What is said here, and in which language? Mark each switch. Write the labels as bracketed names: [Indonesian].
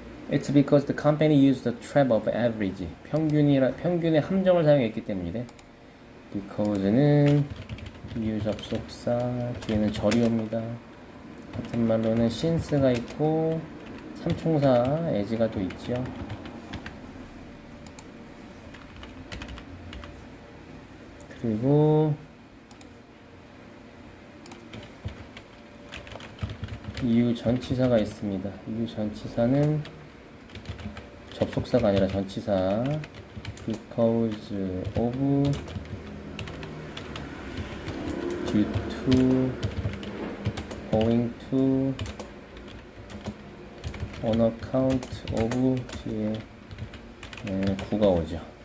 [English] It's because the company used the trap of average. [Korean] 평균의 함정을 사용했기 때문이래. Because는 이유 접속사, 뒤에는 절이 옵니다. 같은 말로는 since가 있고 삼총사 as가 또 있죠. 그리고 이유 전치사가 있습니다. 이유 전치사는 접속사가 아니라 전치사. because of, due to, owing to, on account of 뒤에 구가 오죠.